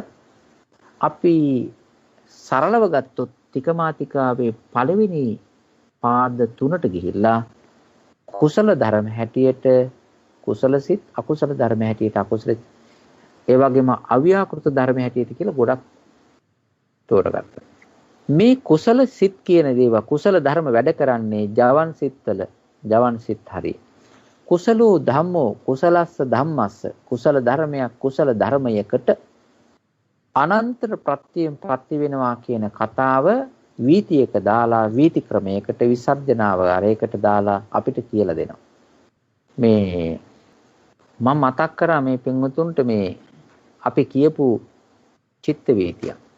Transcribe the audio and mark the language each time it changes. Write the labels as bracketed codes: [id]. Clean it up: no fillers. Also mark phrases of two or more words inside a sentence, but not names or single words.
[si] අපි සරලව ගත්තොත් තිකමාතිකාවේ පළවෙනි පාද 3ට ගිහිල්ලා කුසල ධර්ම හැටියට කුසල සිත්, අකුසල ධර්ම හැටියට අකුසල, ඒ වගේම අව්‍යාකෘත ධර්ම හැටියට කියලා ගොඩක් තෝරගත්තා. මේ කුසල සිත් කියන දේවා කුසල ධර්ම වැඩ කරන්නේ ජවන් සිත්වල ජවන් සිත් හරිය. [pi] කුසලෝ ධම්මෝ කුසලස්ස ධම්මස්ස [si] කුසල ධර්මයක් කුසල ධර්මයකට අනන්තර ප්‍රත්‍යයෙන් ප්‍රති වෙනවා කියන කතාව වීතියක දාලා වීති ක්‍රමයකට විසර්ජනාව අරයකට දාලා අපිට කියලා දෙනවා. මේ මම මතක් කරා මේ පින්වතුන්ට මේ අපි කියපු චිත්ත වීතිය.